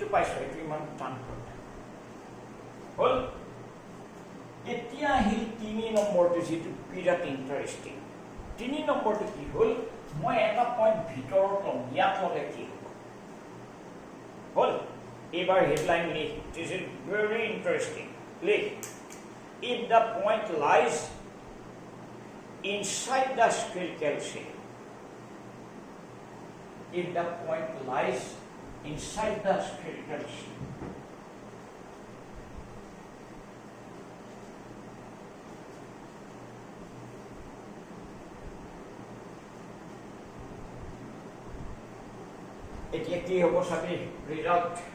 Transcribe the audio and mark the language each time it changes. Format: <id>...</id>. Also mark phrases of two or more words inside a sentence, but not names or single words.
<as>পাইছো এইটো ইমান টান হ'ল এতিয়া আহিল 3 নম্বৰটো যিটো বিৰাট ইণ্টাৰেষ্টিং 3 নম্বৰটো কি হ'ল মই এটা পইণ্ট ভিতৰত ল'ম ইয়াত ল'লে কি হ'ব হ'ল এইবাৰ হেডলাইন লিখ</as> <en>this is very interesting</en> <as>লিখ</as> <en>if the point lies inside the spherical shape if the point lies inside the spherical shape</en> <as>এতিয়া কি হ'ব চাবি ৰিজাল্ট</as>